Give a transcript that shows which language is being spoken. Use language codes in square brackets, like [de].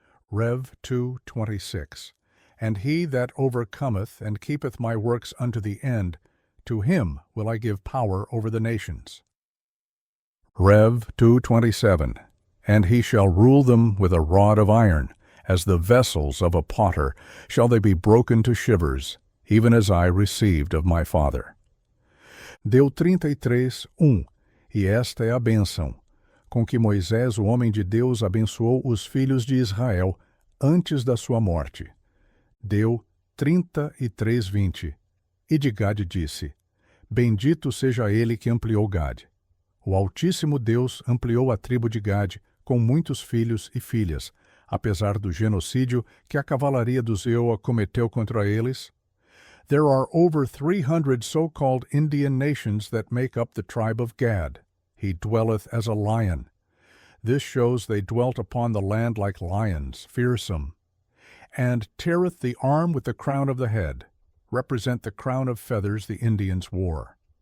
[en] Rev 2:26. And he that overcometh and keepeth my works unto the end, to him will I give power over the nations. Rev 2:27. And he shall rule them with a rod of iron, as the vessels of a potter shall they be broken to shivers, even as I received of my Father. Deu 33:1. [pt] E esta é a bênção, com que Moisés, o homem de Deus, abençoou os filhos de Israel antes da sua morte. Deu 33:20. E de Gade disse: Bendito seja ele que ampliou Gade. O Altíssimo Deus ampliou a tribo de Gade com muitos filhos e filhas, apesar do genocídio que a cavalaria dos Eoa cometeu contra eles. [en] There are over 300 so-called Indian nations that make up the tribe of Gad. He dwelleth as a lion. This shows they dwelt upon the land like lions, fearsome. And teareth the arm with the crown of the head, represent the crown of feathers the Indians wore.